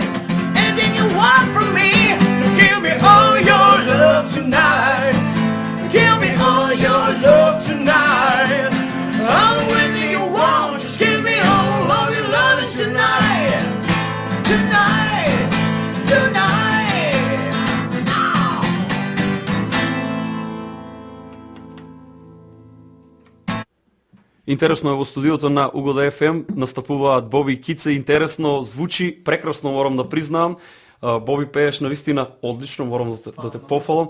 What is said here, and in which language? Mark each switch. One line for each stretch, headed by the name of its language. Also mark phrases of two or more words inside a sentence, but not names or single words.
English: Anything you want from me. Give me all your love tonight. Give me all your love tonight. I'll do anything you want. Just give me all of your loving tonight. Tonight. Tonight. Ow.
Macedonian: Интересно е во студиото на Угода FM настапуваат Боби и Кице. Интересно звучи, прекрасно морам да признаам. Боби пееш навистина одлично, морам да те пофалам.